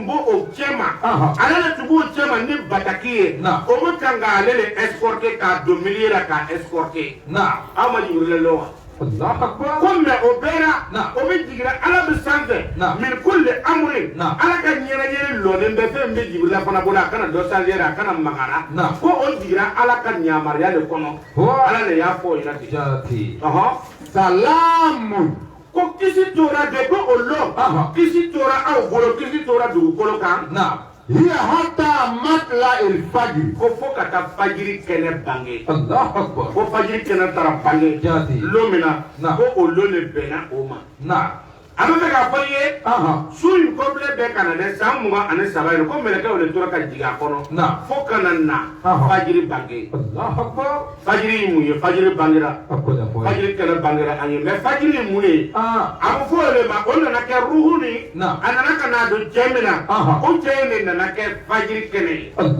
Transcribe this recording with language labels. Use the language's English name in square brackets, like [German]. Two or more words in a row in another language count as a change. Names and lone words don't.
[Bambara] b'o cɛ ma ale de tun b'o cɛ ma ni bataki ye o bɛ kan k'ale de escorter k'a don milieu la k'a escorter aw ma Jibirila lɔ wa ko mais o bɛɛ la o bɛ jigira Ala bɛ sanfɛ min [Arabic] كل أمر [Bambara] Ala ka ɲɛnajɛ lɔlen bɛ fɛn bɛ Jibirila fana bolo a kana dɔ changer a kana magara ko o jigira Ala ka yamaruya de kɔnɔ Ala de y'a fɔ o ɲɛna ten salamun ko kisi tora de ko o lɔ kisi tora aw bolo kisi tora dugukolo kan [Arabic] هي حتى مطلع الفجر [Bambara] ko fo ka taa fajiri kɛnɛ bange ko fajiri kɛnɛ taara bange lo min na ko o lo de bɛnna o ma a bɛ fɛ k'a fɔ i ye su in complet bɛɛ ka na dɛ san 23 ye ko mɛlɛkɛw de tora ka jigin a kɔnɔ fo ka na fajiri bange fajiri ye mun ye fajiri bangera fajiri kɛnɛ bangera an ye mais fajiri ye mun ye a bɛ fɔ o de ma o nana kɛ ruhu ni a nana ka n'a don cɛ min na o cɛ in de nana kɛ fajiri kɛnɛ ye